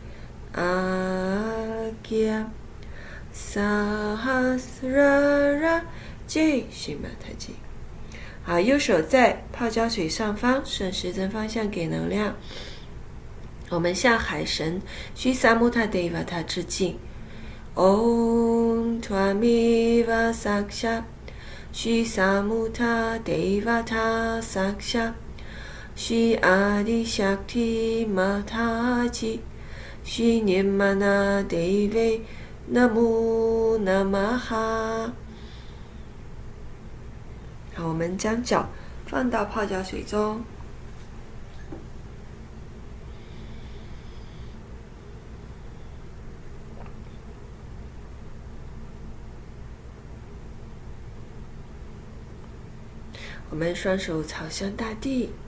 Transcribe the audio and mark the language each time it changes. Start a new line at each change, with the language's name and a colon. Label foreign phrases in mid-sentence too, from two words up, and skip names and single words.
Chinese: 阿吉亚萨哈斯拉拉吉须玛塔吉。好，右手在泡脚水上方，顺时针方向给能量。我们向海神须萨穆塔德瓦塔致敬。
Sanskrit: Om Tvamiva Saksha Shri Samuta Devata Saksha Shri Adi Shakti Mataji Shri Nirmana Deve Namo Namaha。
Chinese: 好，我们将脚放到泡脚水中，我们双手朝向大地，